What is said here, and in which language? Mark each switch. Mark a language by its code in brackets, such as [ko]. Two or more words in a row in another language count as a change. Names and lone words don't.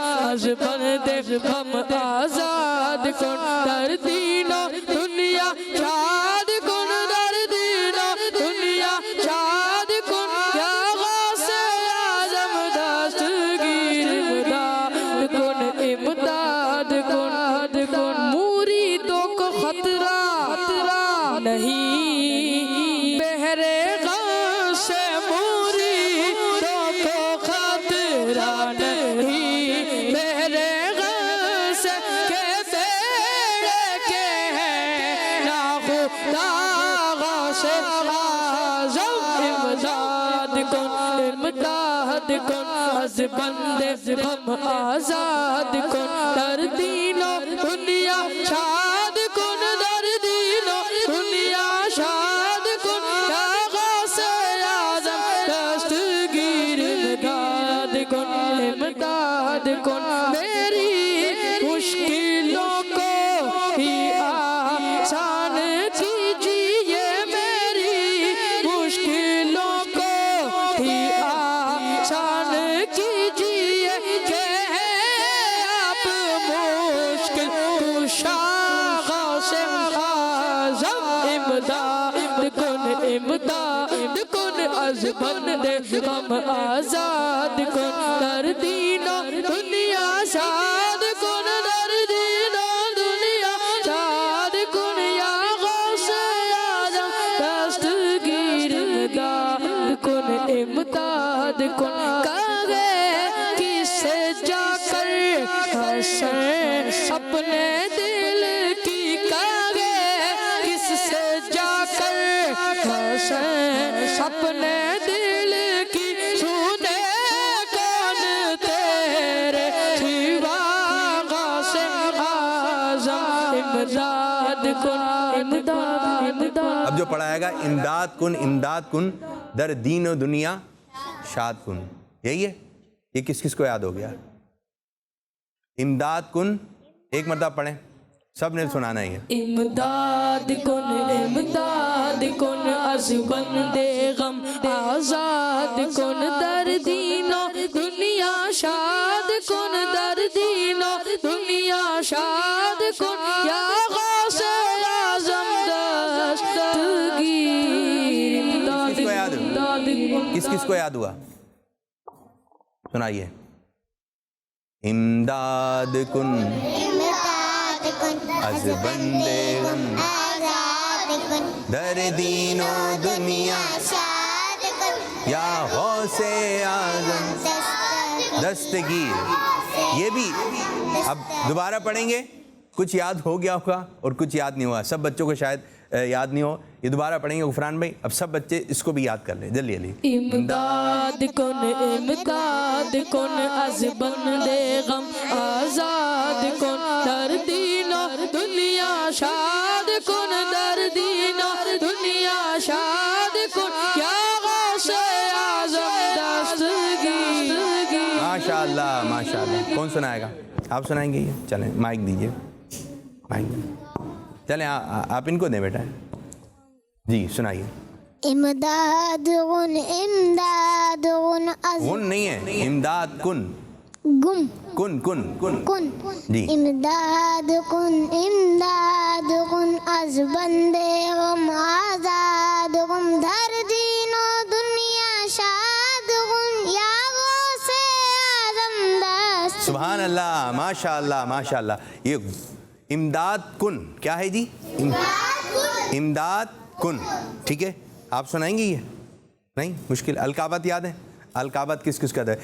[fa] از بندے غم آزاد کن در دین و دنیا شاد کن در دین و دنیا شاد کن یا غوث اعظم دستگیر امداد کن [ur] مریدوں کو خطرہ نہیں بہرے غم سے مریدوں کو خطرہ نہیں بہرے غم سے کہ بیڑے کے ہیں نا خدا غوث اعظم امداد [fa] کن از بندے غم آزاد کن در دین و دنیا شاد کن در دین و دنیا شاد کن یا غوث اعظم دستگیر امداد کن [ur] میری مشکلوں کو ہی آسان کیجیے میری مشکلوں کو ہی آسان کیجیے کہ آپ مشکل کشا غوث اعظم امداد [fa] کن از بندے غم آزاد کن در دین و دنیا شاد کن در دین و دنیا شاد کن یا غوث اعظم دستگیر امداد کن [ur] کاغے کس سے جا کر حسین اپنے دل کی کاغے کس سے جا کر حسین اپنے دل کی سنے کون تیرے سوا غوث اعظم [fa] امداد کن [ur] اب جو پڑھائے گا [fa] امداد کن در دین و دنیا شاد کن، [ur] یہی ہے. یہ کس کس کو یاد ہو گیا؟ [fa] امداد کن [ur] ایک مرتبہ پڑھیں، سب نے سنانا ہی ہے. [fa] امداد کن از بندے غم آزاد کن در دین و دنیا شاد کن در دین و دنیا شاد کن یا غوث اعظم دستگیر [ur] کس کو یاد ہوا؟ کس کو یاد ہوا؟ سنائیے. [fa] امداد کن از بندے غم در دین و دنیا یا غوث اعظم دستگیر. [ur] یہ بھی اب دوبارہ پڑھیں گے. کچھ یاد ہو گیا ہوگا اور کچھ یاد نہیں ہوا. سب بچوں کو شاید یاد نہیں ہو. یہ دوبارہ پڑھیں گے غفران بھائی. اب سب بچے اس کو بھی یاد کر لیں جلدی جلدی. [fa] امداد کن از بندے غم آزاد کن در دین و دنیا شاد کن در دین و دنیا شاد کن یا غوث اعظم دستگیر. [ar] ماشاءاللہ ماشاءاللہ. [ur] کون سنائے گا؟ آپ سنائیں گے؟ یہ چلیں مائک دیجیے. مائک چلیں آپ ان کو دیں بیٹا. جی سنائیے. امداد غن نہیں ہے، [fa] امداد کن [ur] جی. [fa] امداد کن از بندے غم آزاد کن در دین و دنیا شاد کن یا غوث اعظم دست. [ar] سبحان اللہ ماشاء اللہ ماشاء اللہ. [ur] یہ [fa] امداد کن [ur] کیا ہے جی؟ [fa] امداد کن. [ur] ٹھیک ہے آپ سنائیں گے؟ یہ نہیں مشکل. القابات یاد ہیں؟ القابات کس کس کا ہے؟